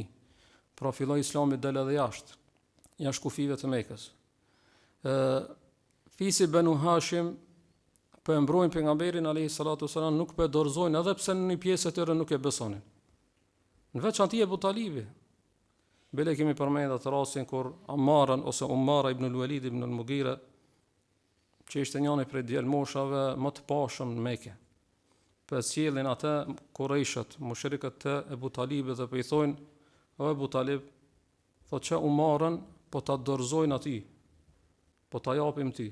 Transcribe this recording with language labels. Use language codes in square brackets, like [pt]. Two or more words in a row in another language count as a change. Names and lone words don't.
[sq] Pra filloi Islami del edhe jashtë kufive të Mekës. Fisi Banu Hashim po e mbrojnë pejgamberin [ar] عليه الصلاة والسلام, [sq] nuk po e dorëzojnë edhe pse në një pjesë e tyre nuk e besonin. Në veçantë Abu Talibi. Bile kemi përmendur atë rastin kur Ammarën ose Umara ibn al-Walid ibn al-Mughira, që ishte njëri prej djalmoshave më të pashëm në Mekë, po sjellin atë Qurayshët, mushrikët të Abu Talibit, dhe po i thonë: "O Abu Talib, thotë që Umarën po ta dorëzojnë atij, po ta japim ti.